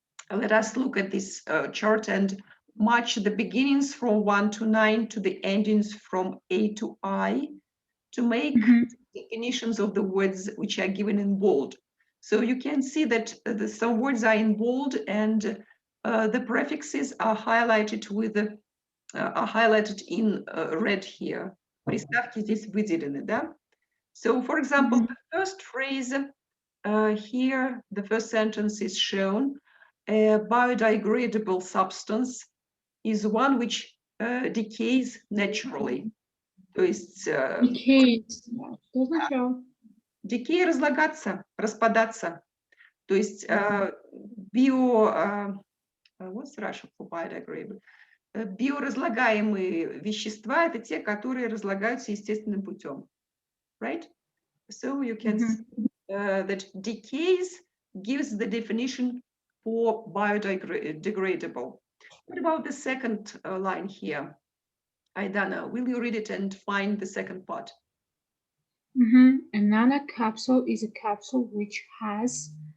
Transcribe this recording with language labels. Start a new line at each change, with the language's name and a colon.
English: Let us look at this chart and match the beginnings from 1 to 9 to the endings from A to I to make definitions of the words which are given in bold. So you can see that some words are in bold and the prefixes are highlighted with the are highlighted in red here.
Russian: Приставки здесь выделены, да?
English: So, for example, the first phrase here, the first sentence is shown. A biodegradable substance is one which decays naturally.
Russian: То есть Decays. Что означало? decay — разлагаться, распадаться. То есть
English: what's Russian for biodegradable?
Russian: Биоразлагаемые вещества — это те, которые разлагаются естественным путем,
English: right? So you can see that decays gives the definition for biodegradable. What about the second line here? Aidana, will you read it and find the second part? A nanocapsule is a capsule which has